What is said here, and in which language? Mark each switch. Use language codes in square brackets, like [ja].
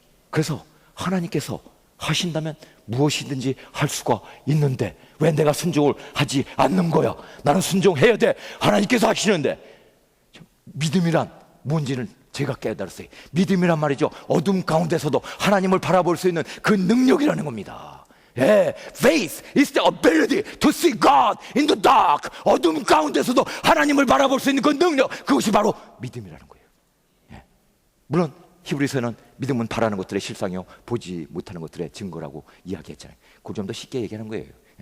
[ko] 그래서 하나님께서 하신다면 무엇이든지 할 수가 있는데 왜 내가 순종을 하지 않는 거야? 나는 순종해야 돼. 하나님께서 하시는데. 믿음이란 뭔지는 제가 깨달았어요. 믿음이란 말이죠. 어둠 가운데서도 하나님을 바라볼 수 있는 그 능력이라는 겁니다. [en] Faith is the ability to see God in the dark. [ko] 어둠 가운데서도 하나님을 바라볼 수 있는 그 능력, 그것이 바로 믿음이라는 거예요. 물론 히브리서는 믿음은 바라는 것들의 실상이요 보지 못하는 것들의 증거라고 이야기했잖아요. 그 좀 더 쉽게 얘기하는 거예요.